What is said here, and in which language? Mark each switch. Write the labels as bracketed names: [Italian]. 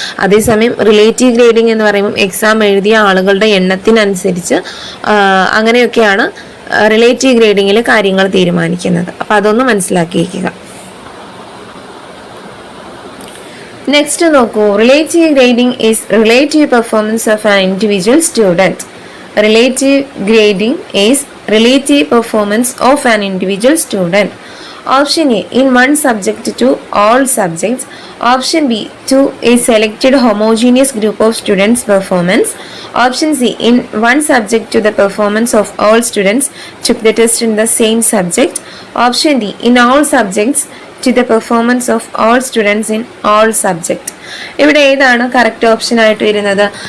[Malayalam] അതേസമയം relative grading എന്ന് പറയുമ്പോൾ എക്സാം എഴുതിയ ആളുകളുടെ എണ്ണത്തിനനുസരിച്ച് അങ്ങനെയൊക്കെയാണ് റിലേറ്റീവ് ഗ്രേഡിങ്ങിൽ കാര്യങ്ങൾ തീരുമാനിക്കുന്നത്. അപ്പൊ അതൊന്ന് മനസ്സിലാക്കിയിരിക്കുക. [English] next [Malayalam] നോക്കൂ, [English] Relative grading is relative performance of an individual student. Relative grading is relative performance of an individual student. Option A, in one subject to all subjects. Option B, to a selected homogeneous group of students' performance. Option C, in one subject to the performance of all students took the test in the same subject. Option D, in all subjects to the performance of all students in all subjects. [Malayalam] ഇവിടെ ഏതാണ് correct option ആയിട്ട് വരുന്നത്?